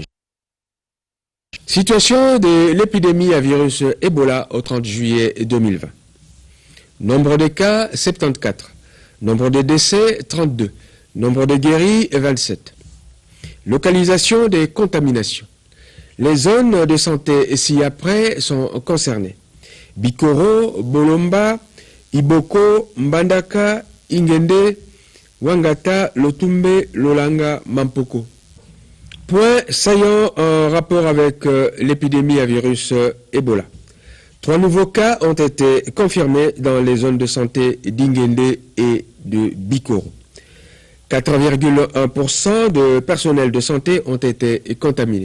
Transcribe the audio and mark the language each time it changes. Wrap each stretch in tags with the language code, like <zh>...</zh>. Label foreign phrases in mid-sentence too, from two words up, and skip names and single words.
<fr>Situation de l'épidémie à virus Ebola au 30 juillet 2020. Nombre de cas, 74. Nombre de décès, 32. Nombre de guéris, 27. Localisation des contaminations. Les zones de santé ci-après sont concernées. Bikoro, Bolomba, Iboko, Mbandaka, Ingende, Wangata, Lotumbe, Lolanga, Mampoko. Point saillant en rapport avec l'épidémie à virus Ebola. 3 nouveaux cas ont été confirmés dans les zones de santé d'Ingende et de Bikoro. 4,1% de personnel de santé ont été contaminés.</fr>